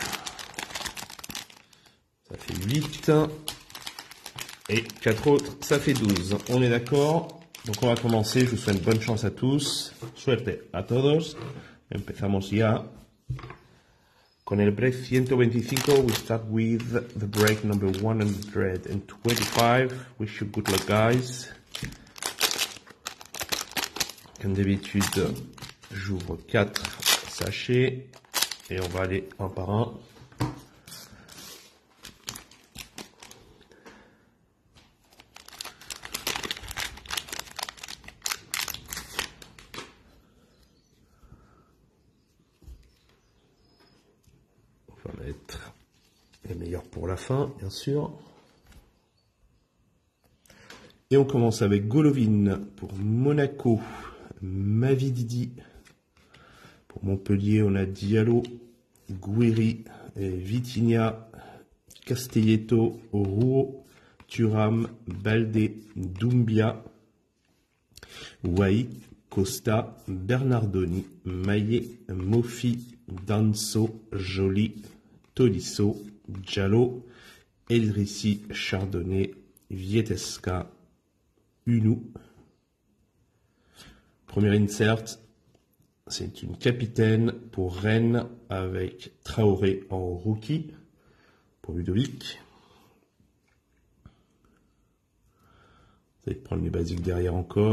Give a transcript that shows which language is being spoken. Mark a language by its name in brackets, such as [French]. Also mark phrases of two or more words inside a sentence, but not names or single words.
[French] Ça fait 8. Et 4 autres, ça fait 12. On est d'accord? Donc on va commencer. Je vous souhaite bonne chance à tous. [Spanish] Suerte a todos. Empezamos ya. Con el break 125, [English] we start with the break number 125. Wish you good luck, guys. [French] Comme d'habitude, j'ouvre 4 sachets et on va aller un par un. On va mettre les meilleurs pour la fin, bien sûr. Et on commence avec Golovin pour Monaco, Mavididi. Pour Montpellier, on a Diallo, Gouiri, Vitinha, Castelletto, Rouault, Thuram, Baldé, Doumbia, Wai, Costa, Bernardoni, Maillet, Mofi, Danso, Joly, Tolisso, Diallo, Eldrissi, Chardonnay, Vietesca, Unou. Premier insert, c'est une capitaine pour Rennes avec Traoré en rookie pour Ludovic. Vous allez prendre les basiques derrière encore.